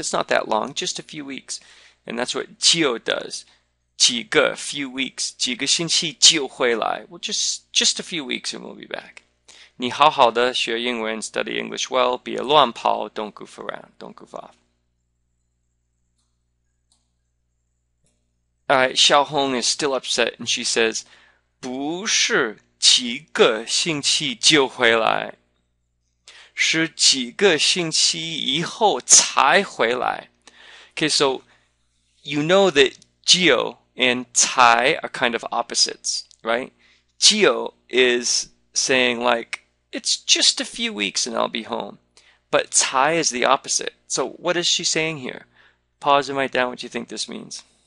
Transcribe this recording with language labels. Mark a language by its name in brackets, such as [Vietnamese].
[English] It's not that long, just a few weeks. And that's what 就 does. [Chinese] 几个 [English] few weeks. [Chinese] 几个星期就回来. [English] Well, just a few weeks and we'll be back. [Chinese] 你好好的学英文, [English] study English well, [Chinese] 别乱跑, [English] don't goof around, don't goof off. Alright, Xiaohong is still upset and she says, [Chinese] 不是几个星期就回来，是几个星期以后才回来. [English] Okay, so you know that 就 and 才 are kind of opposites, right? 就 is saying like, it's just a few weeks and I'll be home. But 才 is the opposite. So what is she saying here? Pause and write down what you think this means.